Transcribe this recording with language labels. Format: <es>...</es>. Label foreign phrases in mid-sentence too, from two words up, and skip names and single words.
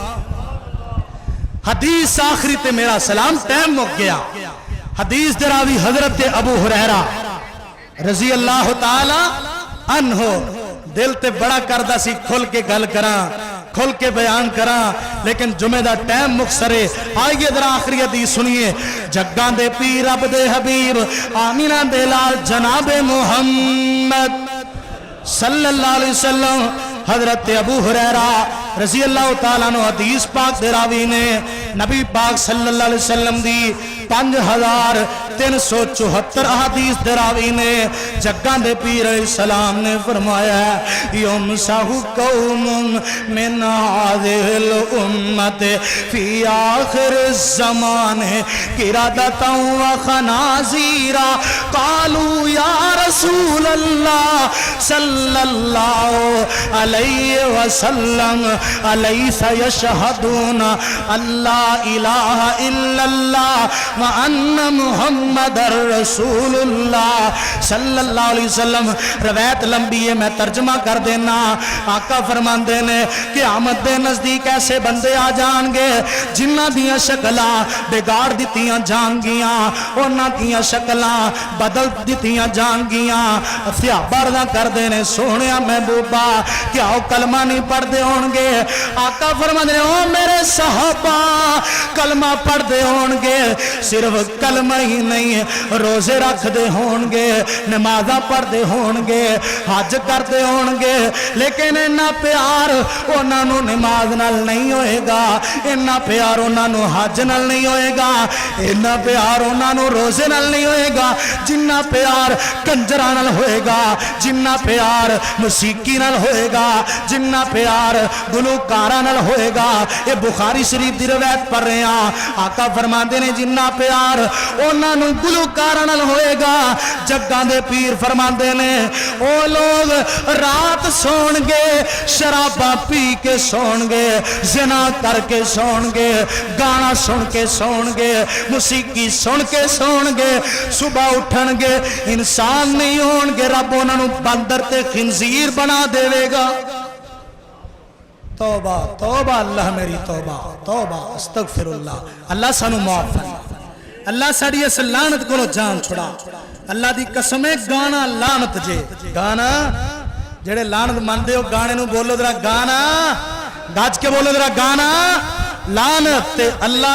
<pa>حدیث آخری تے میرا سلام ٹائم مک گیا حدیث دراوی حضرت ابو ہریرہ</pa> <ar>رضی اللہ تعالی عنہ</ar> <pa>دل تے بڑا کردہ سی کھل کے گل کراں کھل کے بیان کراں لیکن جمعہ دا ٹائم مختصرے</pa> <ur>آئیے ذرا آخری حدیث سنیے</ur> <pa>جگاں دے پیر رب دے حبیب آمینہ دے لال جناب محمد صلی اللہ علیہ وسلم حضرت ابو ہریرہ</pa> <ar>رضی اللہ تعالیٰ عنہ</ar> <pa>حدیث پاک دے راوی نے نبی پاک</pa> <ar>صلی اللہ علیہ وسلم</ar> <pa>دی 5374 احادیث دراوی نے جگاں دے پیر</pa> <ar>علیہ السلام</ar> <pa>نے فرمایا ہے یمسح</pa> <ar>قوم من هذه الامت فی آخر الزمان قردۃ وخنازیرا قالوا یا رسول اللہ صلی اللہ علیہ وسلم الیس یشہدون اللہ الہ الا اللہ وان محمد رسول اللہ صلی اللہ علیہ وسلم</ar> <pa>روایت لمبی ہے میں ترجمہ کر دینا آقا فرماندے نے قیامت دے نزدیک ایسے بندے آ جان گے جنہ دیاں شکلاں بگاڑ دتیاں جان گیاں انہاں دیاں شکلاں بدل دتیاں جان گیاں سیابارداں کر دینے سونیا محبوبہ کیا او کلمہ نہیں پڑھ دے ہونگے آقا فرماندے او میرے صحابہ کلمہ پڑھ دے ہونگے صرف کلمہ ہی نہیں روزے رکھ دے ہونگے نمازہ پڑھ دے ہونگے حج کر دے ہونگے لیکن انہا پیار انہاں نو نماز نال نہیں ہوئے گا انہا پیار انہاں نو حج نال نہیں ہوئے گا انہا پیار انہاں نو روزے نال نہیں ہوئے گا جنہ پیار کنجرہ نال ہوئے گا جنہ پیار موسیقی نال ہوئے گا جنہ پیار گلوکارہ نال ہوئے گا یہ بخاری شریف دی روایت پڑھ رہے ہیں آقا فرماندے نے جنہ پیار انہاں گلوکاراں نال ہوئے گا جگاں دے پیر فرماندے نے او لوگ رات سون گے شراباں پی کے سون گے زنا کر کے سون گے گانا سن کے سون گے موسیقی سن کے سون گے صبح اٹھن گے انسان نہیں ہون گے رب انہاں نوں بندر تے خنزیر بنا دے گا توبہ توبہ اللہ میری توبہ توبہ</pa> <ar>استغفر اللہ</ar> <pa>اللہ سانو معاف فرما اللہ ساڈی اس لعنت کو جان چھڑا اللہ دی قسم ہے گانا لعنت جے گانا جڑے لعنت مندے ہو گانے نو بولو ذرا گانا گاج کے بولو ذرا گانا لعنت تے اللہ</pa>